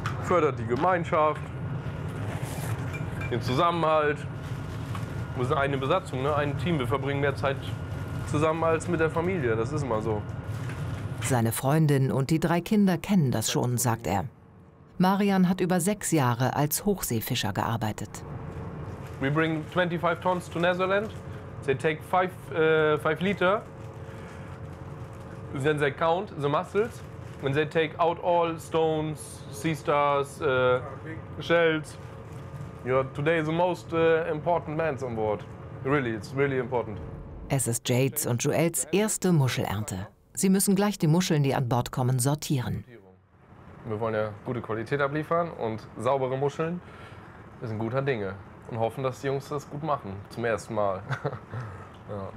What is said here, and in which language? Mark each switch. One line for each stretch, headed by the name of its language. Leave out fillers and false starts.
German: Fördert die Gemeinschaft. Den Zusammenhalt. Wir sind eine Besatzung, ne? Ein Team. Wir verbringen mehr Zeit zusammen als mit der Familie. Das ist immer so. Seine Freundin und die drei Kinder kennen das schon, sagt er. Marian hat über 6 Jahre als Hochseefischer gearbeitet.
English: We bring 25 tons to Netherlands. They take 5 liter. Then they count the mussels. When they take out all stones, sea stars, shells. You are today the most important man on board. Really, it's really important.
German: Es ist Jades und Joels erste Muschelernte. Sie müssen gleich die Muscheln, die an Bord kommen, sortieren. Wir wollen ja gute Qualität abliefern und saubere Muscheln. Das sind guter Dinge und hoffen, dass die Jungs das gut machen, zum ersten Mal. Ja.